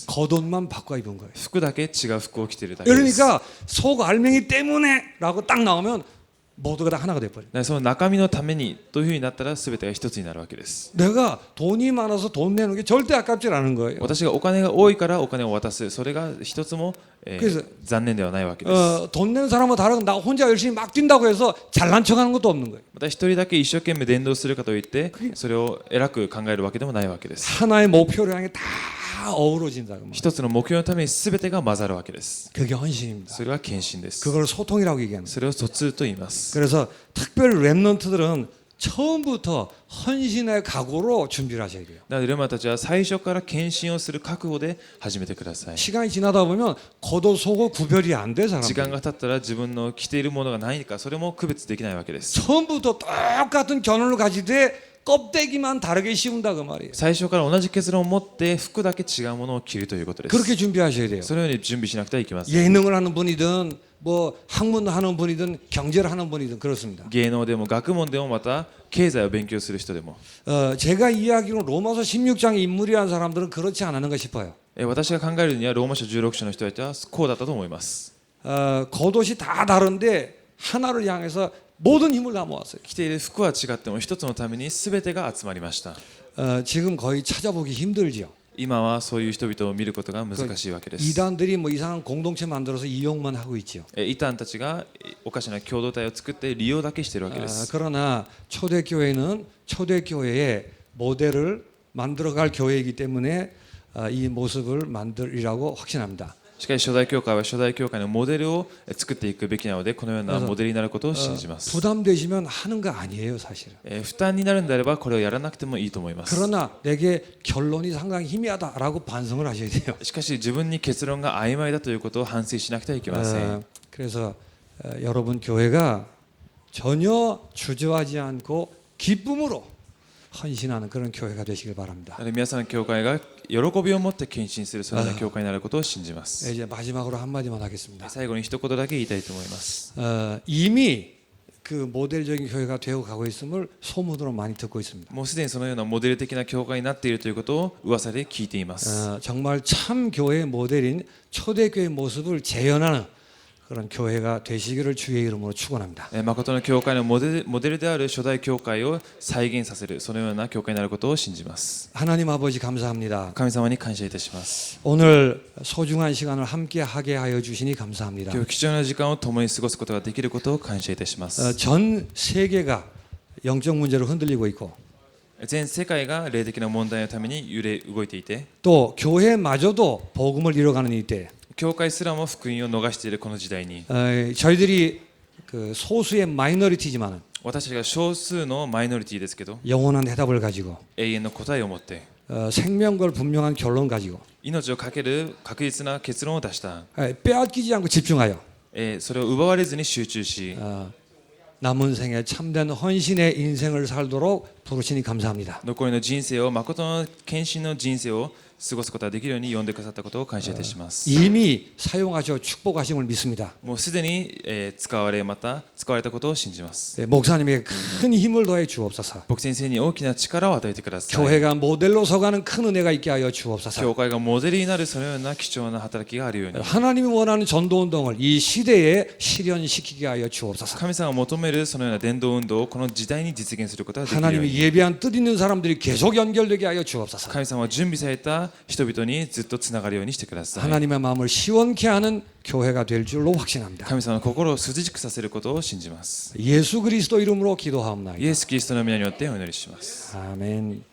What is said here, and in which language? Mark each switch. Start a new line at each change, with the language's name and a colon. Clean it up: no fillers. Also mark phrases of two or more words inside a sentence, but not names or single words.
Korean: 겉옷만 바꿔 입은 거예요.
Japanese: 服だけ違う服を着ているだけです。
Korean: 그러니까 속 알맹이 때문에라고 딱 나오면 모두가 다 하나가 돼 버려요.
Japanese: その中身のためにというふうになったら全てが一つになるわけです。
Korean: 내가 돈이 많아서 돈 내는 게 절대 아깝지 않은 거예요.
Japanese: 私がお金が多いからお金を渡すそれが一つも、
Korean: 그래서
Japanese: 残念ではないわけです。
Korean: 돈 내는 사람은 다르고 나 혼자 열심히 막 뛴다고 해서 잘난 척하는 것도 없는 거예요.
Japanese: また一人だけ一生懸命伝道するかといってそれを偉く考えるわけでもないわけです。
Korean: 하나의 목표를 향해 다 다 어우러진다 그 말.
Japanese: 一つの目標のために全てが混ざるわけです。
Korean: 그게 헌신입니다.
Japanese: それが献身です。
Korean: 그걸 소통이라고 얘기하는 거예요.
Japanese: それを疎通と言います。
Korean: 그래서 특별 랩런트들은 처음부터 헌신의 각오로 준비를 하셔야 돼요.
Japanese: なのでレマたちは最初から献身をする覚悟で始めてください。
Korean: 시간이 지나다 보면 겉옷 속옷 구별이 안 돼
Japanese: 時間
Korean: 사람들.
Japanese: が経ったら自分の着ているものが何かそれも区別できないわけです。
Korean: 처음부터 똑같은 견울을 가지되 껍데기만 다르게 씌운다 그 말이에요.
Japanese: 最初から同じ結論を持って服だけ違うものを着るということです。
Korean: 그렇게 준비하셔야 돼요.
Japanese: そのように準備しなくてはいけません。
Korean: 예능을 하는 분이든 뭐 학문을 하는 분이든 경제를 하는 분이든 그렇습니다.
Japanese: 芸能でも学問でもまた経済を勉強する人でも
Korean: 제가 이야기로 로마서 16장의 인물이라는 사람들은 그렇지 않았는가 싶어요.
Japanese: 私が考えるにはローマ書16章の人たちはこうだったと思います。
Korean: 겉옷이 다 다른데 하나를 향해서 모든 힘을 다 모았어요.
Japanese: 着ている服は違っても一つのために全てが集まりました。
Korean: 지금 거의 찾아보기 힘들죠.
Japanese: 今はそういう人々を見ることが難しいわけです。
Korean: 이단들이 뭐 이상한 공동체 만들어서 이용만 하고 있죠.
Japanese: 異端たちがおかしな共同体を作って利用だけしているわけです。
Korean: 그러나 초대교회는 초대교회의 모델을 만들어갈 교회이기 때문에 이 모습을 만들이라고 확신합니다.
Japanese: しかし初代教会は初代教会のモデルを作っていくべきなのでこのようなモデルになることを信じます。
Korean: 부담되시면 하는 거 아니에요, 사실은.
Japanese: 負担になるんであればこれをやらなくてもいいと思います。
Korean: 그러나 내게 결론이 상당히 희미하다라고 반성을 하셔야 돼요.
Japanese: しかし自分に結論が曖昧だということを反省しなくてはいけません。
Korean: 그래서 여러분 교회가 전혀 주저하지 않고 기쁨으로 헌신하는 그런 교회가 되시길 바랍니다.
Japanese: なので皆さんの教会が喜びを持って献身するそのような教会になることを信じます。
Korean: 이제 마지막으로 한마디만 하겠습니다.
Japanese: 最後に一言だけ言いたいと思います。
Korean: 이미 그 모델적인 교회가 되어 가고 있음을 소문으로 많이 듣고 있습니다.
Japanese: もうすでにそのようなモデル的な教会になっているということを噂で聞いています。
Korean: 정말 참 교회의 모델인 초대교회의 모습을 재현하는 그런 교회가 되시기를 주의 이름으로 축원합니다.
Japanese: 誠の教会のモデルである初代教会を再現させるそのような教会になることを信じます。
Korean: 하나님 아버지 감사합니다.
Japanese: 神様に感謝いたします。
Korean: 오늘 소중한 시간을 함께 하게 하여 주시니 감사합니다.
Japanese: 今日貴重な時間を共に過ごすことができることを感謝いたします。
Korean: 전 세계가 영적 문제로 흔들리고 있고
Japanese: 全世界が霊的な問題のために動いていて
Korean: 또 교회마저도 복음을 잃어가는 이때
Japanese: 教会すらも福音を逃しているこの時代に
Korean: 저희들이 그 소수의 마이너리티지만
Japanese: 私たちが少数のマイノリティですけど
Korean: 영원한 해답을 가지고
Japanese: 永遠の答えを持って
Korean: 생명걸 분명한 결론 가지고
Japanese: 命をかける確実な結論を出した、
Korean: 빼앗기지 않고 집중하여
Japanese: それを奪われずに集中し
Korean: 남은 생에 참된 헌신의 인생을 살도록 부르시니 감사합니다.
Japanese: 残りの人生を誠の献身の人生を過ごすことができるように呼んでくださったことを感謝いたします。
Korean: 이미 사용하셔 축복하심을 믿습니다.
Japanese: もうすでに使われまた使われたことを信じます。
Korean: 목사님에게 큰 힘을 더해 주옵소서.
Japanese: 僕先生に大きな力を与えてください。
Korean: 교회가 모델로 서가는 큰 은혜가 있게 하여 주옵소서.
Japanese: 教会がモデルになるそのような貴重な働きがあるように
Korean: 하나님이 원하는 전도 운동을 이 시대에 실현시키게 하여 주옵소서.
Japanese: 神様が求めるそのような伝道運動をこの時代に実現することができるよう
Korean: 하나님이
Japanese: に
Korean: 예배한 뜻 있는 사람들이 계속 연결되게 하여 주옵소서.
Japanese: 神様は準備された人々にずっとつながるようにしてください。
Korean: 하나님의 마음을 시원케 하는 교회가 될 줄로 확신합니다.
Japanese: 神様の心を涼しくさせることを信じます。
Korean: 예수 그리스도 이름으로 기도하옵나이다.
Japanese: イエス・キリストの皆によってお祈りします。
Korean: 아멘.